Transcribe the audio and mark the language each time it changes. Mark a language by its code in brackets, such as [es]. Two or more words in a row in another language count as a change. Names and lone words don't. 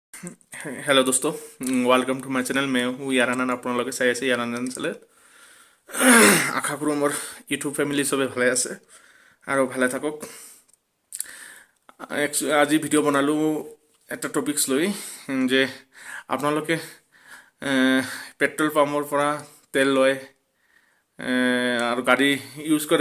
[en] Hello दोस्तों, welcome to my channel। [hi] मैं हूँ [as] यारानंद। আপোনালোকে চাই আছে ইয়াৰানন্দ চেনেল। আশা কৰোঁ মোৰ [en] YouTube family [as] চবে ভালে আছে আৰু ভালে থাকক। আজি ভিডিঅ' বনালোঁ এটা টপিকছ লৈ যে আপোনালোকে পেট্ৰল পাম্পৰ পৰা তেল লয় আৰু গাড়ী ইউজ কৰে।